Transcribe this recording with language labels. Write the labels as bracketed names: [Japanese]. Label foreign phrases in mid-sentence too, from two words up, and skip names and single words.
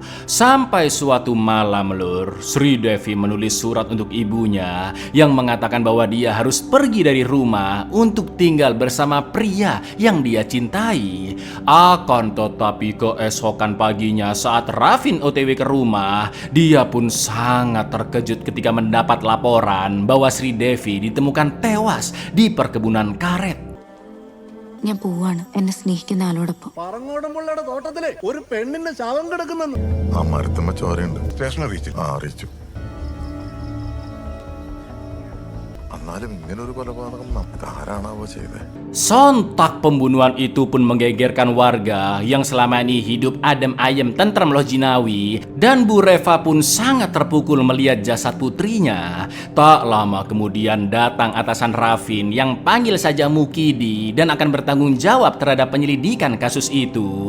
[Indonesian] Sampai suatu malam Lur, Sri Devi menulis surat untuk ibunya yang mengatakan bahwa dia harus pergi dari rumah untuk tinggal bersama pria yang dia cintai. Akan tetapi keesokan paginya saat Rafin OTW ke rumah, dia pun sangat terkejut ketika mendapat laporan bahwa Sri Devi ditemukan tewas di perkebunan karet. [Malayalam] ഞാൻ പോവാണ് എന്നെ സ്നേഹിക്കുന്ന ആളോടൊപ്പം. പറങ്ങോടമ്പുള്ളയുടെ തോട്ടത്തിലെ ഒരു പെണ്ണിന്റെ ശവം കിടക്കുന്നെന്ന്. ആ മരത്തുമ്മ ചോരയുണ്ട്. സ്റ്റേഷൻ അറിയിച്ചു. അറിയിച്ചു. എന്നാലും ഇങ്ങനൊരു കൊലപാതകം ആരാണാവോ ചെയ്തത്? [Indonesian] Sontak pembunuhan itu pun menggegerkan warga yang selama ini hidup [Javanese] adem ayem [Indonesian] tentram [Javanese] loh jinawi, [Indonesian] dan Bu Reva pun sangat terpukul melihat jasad putrinya. Tak lama kemudian datang atasan Rafin yang panggil saja Mukidi dan akan bertanggung jawab terhadap penyelidikan kasus itu.